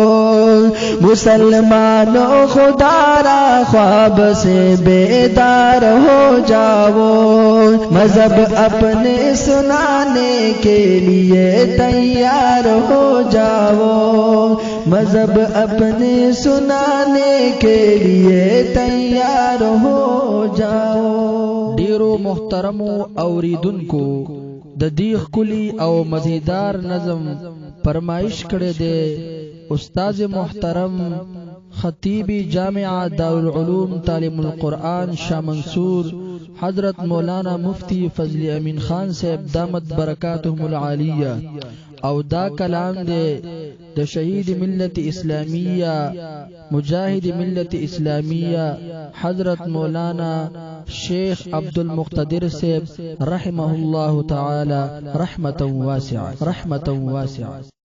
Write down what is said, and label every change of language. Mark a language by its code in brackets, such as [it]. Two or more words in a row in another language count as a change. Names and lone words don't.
[ur] مسلمانوں خدا را خواب سے بیدار ہو جاؤ، مذہب اپنے سنانے کے لیے تیار ہو جاؤ، مذہب اپنے سنانے کے لیے تیار ہو جاؤ۔ [ps] ډیرو محترمو اوریدونکو د دې ښکلي او مزیدار نظم فرمایش کړی دی استاد [ur] محترم خطیب جامعہ دارالعلوم تعلیم القرآن شاہ منصور حضرت مولانا مفتی فضل امین خان صاحب [ar] دامت برکاتہم العالیہ، [ps] او دا کلام دے د شہید ملت اسلامیہ مجاہد ملت اسلامیہ حضرت مولانا شیخ عبد المقتدر صاحب [ar] رحمہ اللہ تعالی رحمتا واسعہ۔